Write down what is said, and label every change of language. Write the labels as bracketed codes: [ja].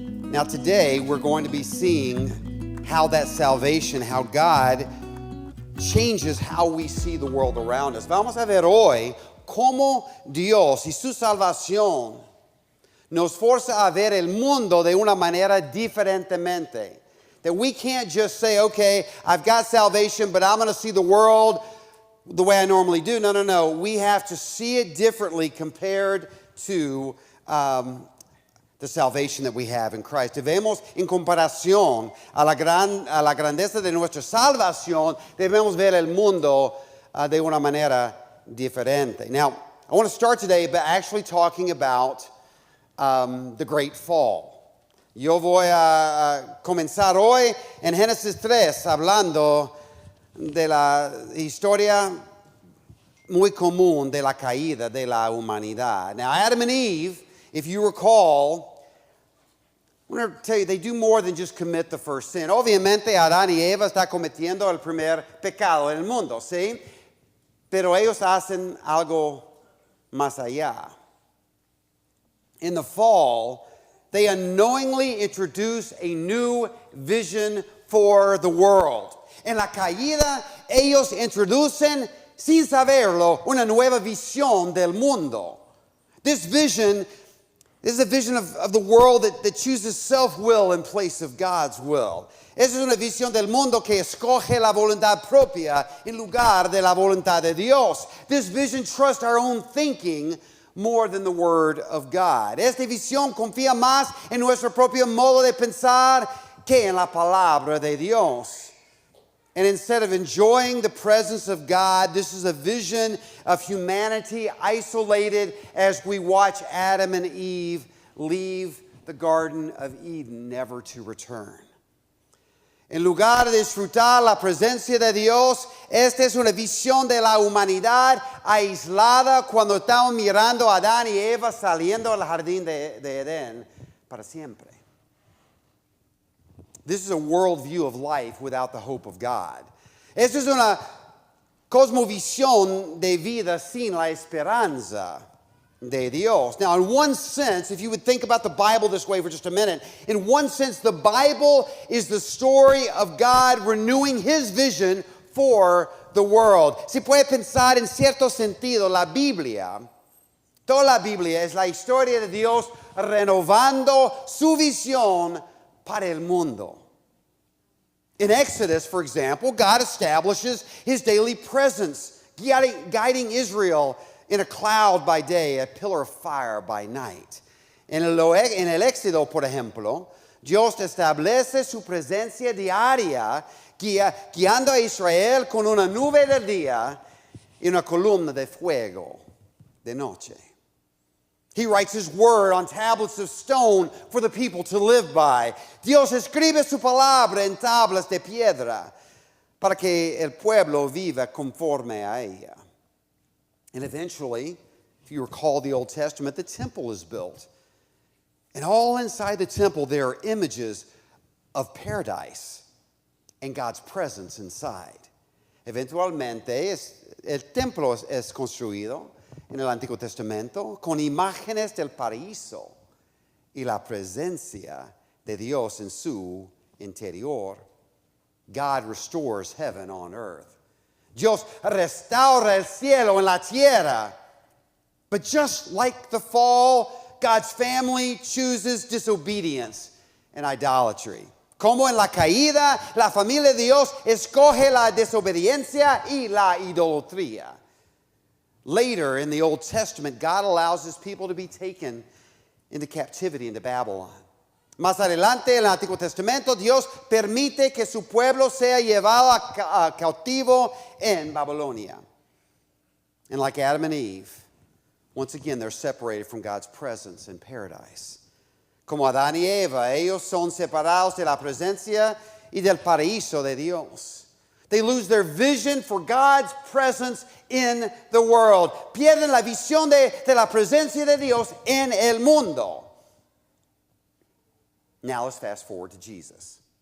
[en] Now today we're going to be seeing how that salvation, how God changes how we see the world around us. [es] Vamos a ver hoy cómo Dios y su salvación nos forza a ver el mundo de una manera diferentemente. [en] That we can't just say, okay, I've got salvation, but I'm going to see the world the way I normally do. No. We have to see it differently compared to the salvation that we have in Christ. [es] Debemos, en comparación a la grandeza de nuestra salvación, debemos ver el mundo de una manera diferente. [en] Now, I want to start today by actually talking about the Great Fall. [es] Yo voy a comenzar hoy en Génesis 3 hablando de la historia muy común de la caída de la humanidad. [en] Now, Adam and Eve, if you recall, I want to tell you, they do more than just commit the first sin. [es] Obviamente, Adán y Eva están cometiendo el primer pecado en el mundo, ¿sí? Pero ellos hacen algo más allá. [en] In the fall, they unknowingly introduce a new vision for the world. [es] En la caída, ellos introducen, sin saberlo, una nueva visión del mundo. [en] This vision is a vision of the world that chooses self-will in place of God's will. [es] Esa es una visión del mundo que escoge la voluntad propia en lugar de la voluntad de Dios. [en] This vision trusts our own thinking more than the Word of God. [es] Esta visión confía más en nuestro propio modo de pensar que en la palabra de Dios. [en] And instead of enjoying the presence of God, this is a vision of humanity isolated as we watch Adam and Eve leave the Garden of Eden, never to return. [es] En lugar de disfrutar la presencia de Dios, esta es una visión de la humanidad aislada cuando estamos mirando a Adán y Eva saliendo del jardín de Edén para siempre. [en] This is a worldview of life without the hope of God. [es] Esta es una cosmovisión de vida sin la esperanza de Dios. [en] Now, in one sense, if you would think about the Bible this way for just a minute, in one sense, the Bible is the story of God renewing His vision for the world. [es] Si puede pensar en cierto sentido, la Biblia, toda la Biblia es la historia de Dios renovando su visión para el mundo. [en] In Exodus, for example, God establishes His daily presence, guiding Israel in a cloud by day, a pillar of fire by night. [es] En el Éxodo, por ejemplo, Dios establece su presencia diaria, guiando a Israel con una nube de día y una columna de fuego de noche. [en] He writes His word on tablets of stone for the people to live by. [es] Dios escribe su palabra en tablas de piedra para que el pueblo viva conforme a ella. [en] And eventually, if you recall the Old Testament, the temple is built. And all inside the temple, there are images of paradise and God's presence inside. [es] Eventualmente, el templo es construido en el Antiguo Testamento con imágenes del paraíso y la presencia de Dios en su interior. [en] God restores heaven on earth. [es] Dios restaura el cielo en la tierra. [en] But just like the fall, God's family chooses disobedience and idolatry. [es] Como en la caída, la familia de Dios escoge la desobediencia y la idolatría. [en] Later in the Old Testament, God allows His people to be taken into captivity into Babylon. [es] Más adelante en el Antiguo Testamento, Dios permite que su pueblo sea llevado a cautivo en Babilonia. [en] And like Adam and Eve, once again, they're separated from God's presence in paradise. [es] Como Adán y Eva, ellos son separados de la presencia y del paraíso de Dios. [en] They lose their vision for God's presence in the world. [es] Pierden la visión de la presencia de Dios en el mundo. [en] Now let's fast forward to Jesus.